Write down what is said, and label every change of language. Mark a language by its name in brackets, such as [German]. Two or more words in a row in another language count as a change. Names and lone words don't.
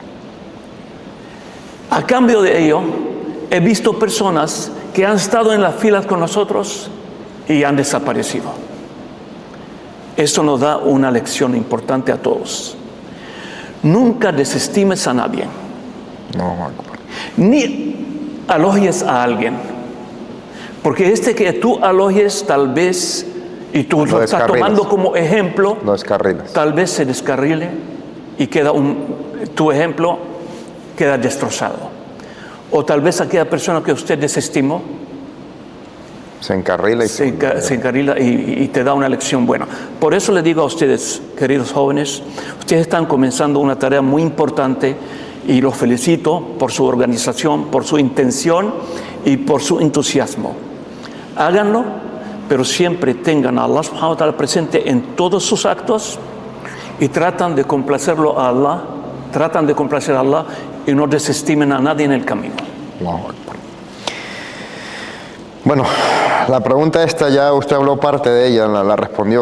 [Spanish] A cambio de ello, he visto personas que han estado en las filas con nosotros y han desaparecido. Esto nos da una lección importante a todos. Nunca desestimes a nadie, [Arabic] الله أكبر. [Spanish] ni alojes a alguien, porque que tú alojes tal vez, y tú lo estás tomando como ejemplo, Lo descarrilas. tal vez se descarrile y tu ejemplo queda destrozado. O tal vez aquella persona que usted desestimó Se encarrila y se encarrila y te da una lección buena. Por eso le digo a ustedes, queridos jóvenes, ustedes están comenzando una tarea muy importante y los felicito por su organización, por su intención y por su entusiasmo. Háganlo, pero siempre tengan a Allah [Arabic] سبحانه وتعالى [Spanish] presente en todos sus actos y tratan de complacerlo a Allah, tratan de complacer a Allah y no desestimen a nadie en el camino. [Arabic] الله أكبر. [Spanish] Bueno, la pregunta esta ya usted habló parte de ella, la respondió.